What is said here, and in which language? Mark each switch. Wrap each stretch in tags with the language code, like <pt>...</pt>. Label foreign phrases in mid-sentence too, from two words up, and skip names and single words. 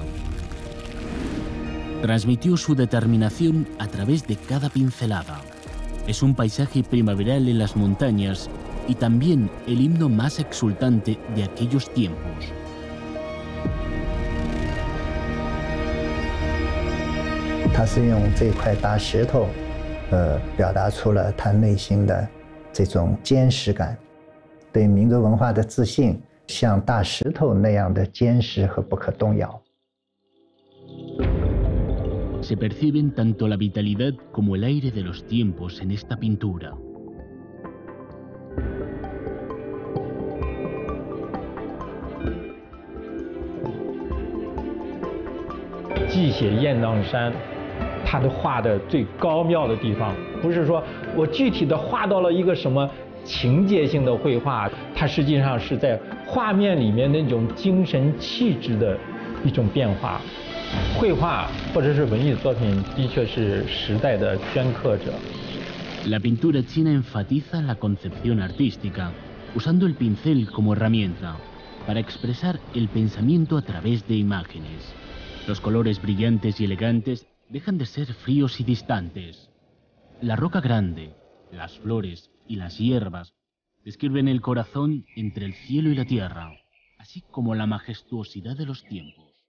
<es>Transmitió su determinación a través de cada pincelada. Es un paisaje primaveral en las montañas y también el himno más exultante de aquellos tiempos.</es> <zh>Él 是用这块大石头，表达出了他内心的这种坚实感。对民族文化的自信， 像大石头那样的坚实和不可动摇。</zh> <es>Se perciben tanto la vitalidad como el aire de los tiempos en esta pintura.</es> <zh>记写雁荡山，它的画的最高妙的地方，不是说我具体的画到了一个什么情节性的绘画，它实际上是在画面里面那种精神气质的一种变化。绘画或者是文艺作品，的确是时代的镌刻者。</zh> <es>La pintura china enfatiza la concepción artística, usando el pincel como herramienta para expresar el pensamiento a través de imágenes. Los colores brillantes y elegantes dejan de ser fríos y distantes. La roca grande, las flores y las hierbas describen el corazón entre el cielo y la tierra, así como la majestuosidad de los tiempos.</es>